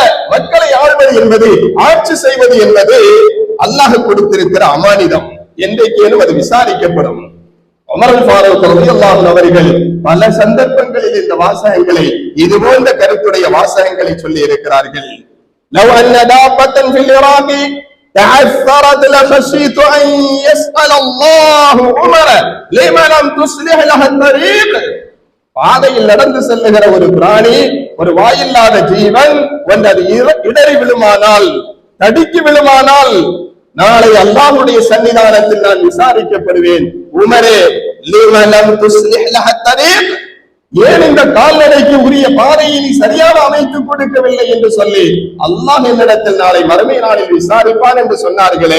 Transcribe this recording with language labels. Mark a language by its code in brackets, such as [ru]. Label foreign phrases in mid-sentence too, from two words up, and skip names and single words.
[ta] மக்களை ஆள்வது என்பது, ஆட்சி செய்வது என்பது அல்லாஹ் கொடுத்திருக்கிற அமானிதம். என்றைக்கேனும் அது விசாரிக்கப்படும். உமர் ஃபாரூக் [ar] رضي الله عنه [ta] அவர்கள் பல சந்தர்ப்பங்களில் இந்த வாசகங்களை, இது போன்ற கருத்துடைய வாசகங்களை சொல்லி இருக்கிறார்கள். [ar] لو أن دابة في العراق تعثرت لخشيت ان يسال الله عمر لما لم تصلح له الطريق. [ta] பாதையில் நடந்து செல்லுகிற ஒரு பிராணி, ஒரு வாயில்லாத ஜீவன் அது இடறி விழுமானால், தடிக்கு விழுமானால், நாளை அல்லாஹ்வுடைய சன்னிதானத்தில் நான் விசாரிக்கப்படுவேன். உமரே, [ar] لما لم تصلح لها طريق, [ta] ஏன் இந்த கால்நடைக்கு உரிய பாதையை நீ சரியாக அமைத்துக் கொடுக்கவில்லை என்று சொல்லி அல்லாஹ் என்னிடத்தில் நாளை மறுமை நாளில் விசாரிப்பான் என்று சொன்னார்களே.